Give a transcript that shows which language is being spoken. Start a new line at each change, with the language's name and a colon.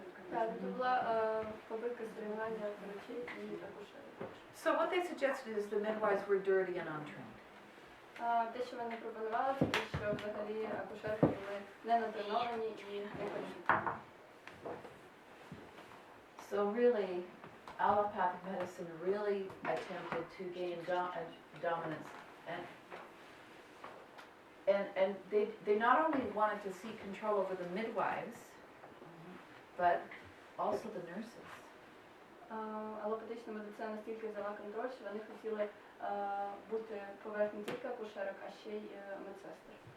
Ukrainian: Так, це була фабрика соревнування врачей і акушерів.
English: So what they suggested is the midwives were dirty and untrained.
Ukrainian: Те, що вони пропонували, це те, що взагалі акушерки були не натреновані і не кваліфіковані.
English: So really, allopathic medicine really attempted to gain dominance, and they not only wanted to see control over the midwives, but also the nurses.
Ukrainian: Алопатична медицина настільки взяла контроль, що вони хотіли бути поверх не тільки акушерок, а ще й медсестер.